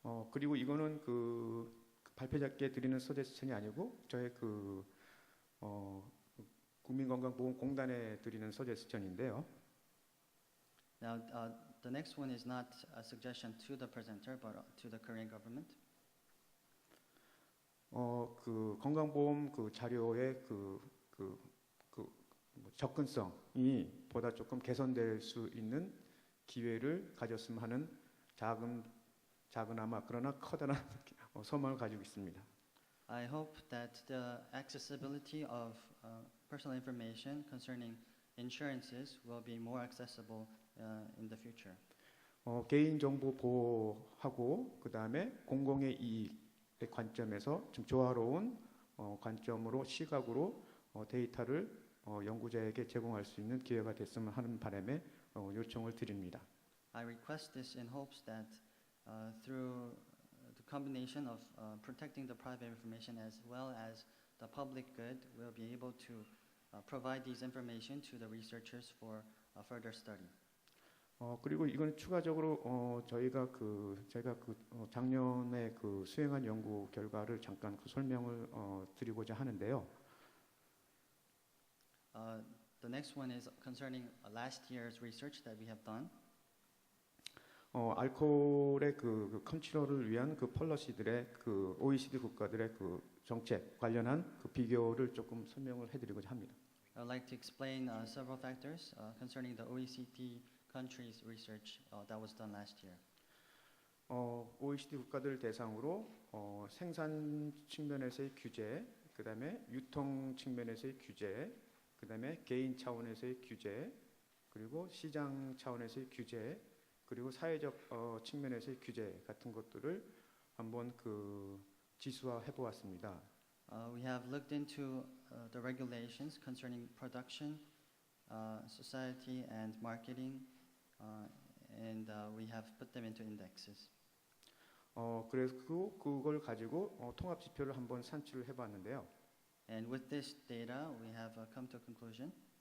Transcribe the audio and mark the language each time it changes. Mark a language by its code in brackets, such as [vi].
[ko] 그리고 이거는 그 발표자께 드리는 서제스천이 아니고 저의 국민건강보험공단에 드리는 서제스천인데요. [en] Now, the next one is not a suggestion to the presenter, but to the Korean government. [ko] 그 건강보험 그 자료의 접근성이 보다 조금 개선될 수 있는 기회를 가졌으면 하는 작은아마 그러나 커다란 소망을 가지고 있습니다. [en] I hope that the accessibility of personal information concerning insurances will be more accessible in the future. [ko] 개인정보 보호하고 그 다음에 공공의 이익의 관점에서 좀 조화로운 관점으로 시각으로 데이터를 연구자에게 제공할 수 있는 기회가 됐으면 하는 바람에 요청을 드립니다. [en] I request this in hopes that through the combination of protecting the private information as well as the public good, we'll be able to provide these information to the researchers for further study. [ko] 그리고 이건 추가적으로 저희가 작년에 수행한 연구 결과를 잠깐 설명을 드리고자 하는데요. [en] The next one is concerning last year's research that we have done. [ko] 알코올의 컨트롤을 위한 폴러시들의 OECD 국가들의 정책 관련한 비교를 조금 설명을 해드리고자 합니다. [en] I'd like to explain several factors concerning the OECD countries' research that was done last year. [ko] OECD 국가들 대상으로 생산 측면에서의 규제, 그다음에 유통 측면에서의 규제, 그다음에 개인 차원에서의 규제, 그리고 시장 차원에서의 규제, 그리고 사회적 측면에서의 규제 같은 것들을 한번 지수화해 보았습니다. [en] We have looked into the regulations concerning production, society, and marketing, and we have put them into indexes. [ko] 그래서 그걸 가지고 통합 지표를 한번 산출을 해봤는데요. [en] And with this data, we have come to a conclusion.